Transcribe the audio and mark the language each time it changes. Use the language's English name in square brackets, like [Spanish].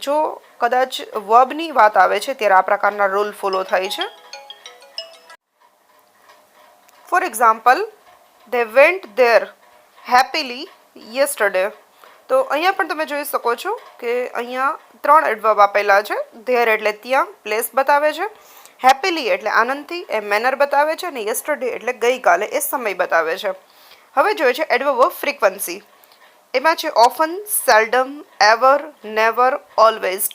[Gujarati] જો કદાચ વર્બની વાત આવે છે ત્યારે આ પ્રકારના રૂલ ફોલો થાય છે. [English] For example, they went there happily yesterday. [Gujarati] તો અહીંયા પણ તમે જોઈ શકો છો કે અહીંયા 3 એડવર્બ આપેલા છે. there એટલે ત્યાં, પ્લેસ બતાવે છે. હેપીલી એટલે આનંદથી, એ મેનર બતાવે છે. અને યસ્ટરડે એટલે ગઈકાલે, એ સમય બતાવે છે. હવે જોઈએ છે એડવર્બ ઓફ ફ્રીક્વન્સી. એમાં છે ઓફન, સેલ્ડમ, એવર, નેવર, ઓલવેઝ.